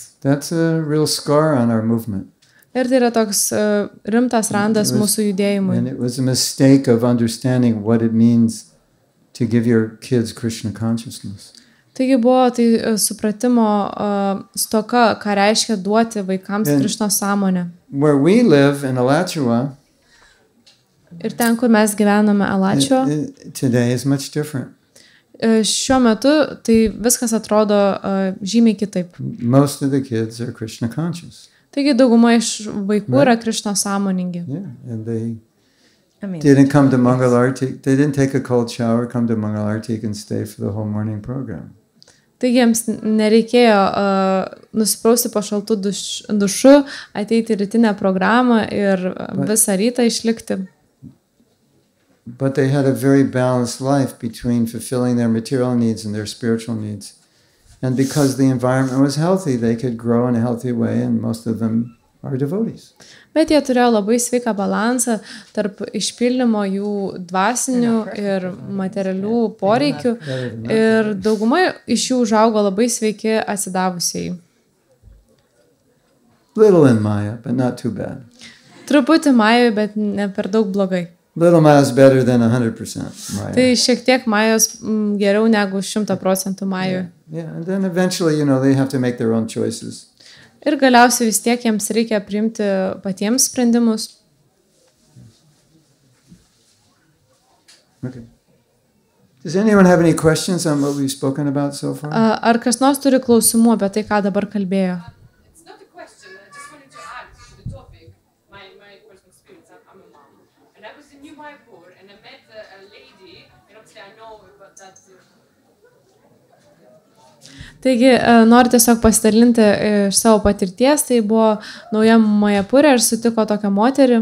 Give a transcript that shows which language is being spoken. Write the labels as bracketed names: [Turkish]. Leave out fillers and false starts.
[English] That's a real scar on our movement. [Lithuanian] Ir tai yra toks rimtas randas mūsų judėjimui. [English] And it was a mistake of understanding what it means to give your kids Krishna consciousness. [Lithuanian] Taigi buvo tai supratimo stoka, ką reiškia duoti vaikams Krišnos sąmonę. [English] Where we live in Alachua, [Lithuanian] ir ten, kur mes gyvename Alačio, [English] today is much different. [Lithuanian] Šiuo metu tai viskas atrodo žymiai kitaip. [English] Most of the kids are Krishna conscious. [Lithuanian] Taigi dauguma iš vaikų yra Krišna sąmoningi. [English] Yeah, and they didn't come to Mangalartik. They didn't take a cold shower, come to Mangalartik and stay for the whole morning program. [Lithuanian] Taigi jiems nereikėjo nusiprausti po šaltų dušu, ateiti į rytinę programą ir visą rytą išlikti. [English] But they had a very balanced life between fulfilling their material needs and their spiritual needs. And because the environment was healthy, they could grow in a healthy way, and most of them are devotees. [Lithuanian] Bet jie turėjo labai sveiką balansą tarp išpildymo jų dvasinių ir materialių poreikių ir dauguma iš jų užaugo labai sveiki atsidavusiai. [English] Little in Maya, but not too bad. [Lithuanian] Truputį Majoje, bet ne per daug blogai. [English] Little Maya is better than 100% Maya. [Lithuanian] Tai šiek tiek Majos geriau negu 100% Majoje. [English] Yeah, and then eventually, you know, they have to make their own choices. [Lithuanian] Ir galiausiai vis tiek jiems reikia priimti patiems sprendimus. [English] Okay. Does anyone have any questions on what we've spoken about so far? [Lithuanian] Ar kas nors turi klausimų apie tai, ką dabar kalbėjo? [English] It's not a question. I just wanted to add to the topic my personal experience. I'm a mom, and I was in New Mayapur, and I met a lady, and obviously I know about that. [Lithuanian] Taigi, noriu tiesiog pasidalinti iš savo patirties, tai buvo nauja Majapurė ir sutiko tokią moterį.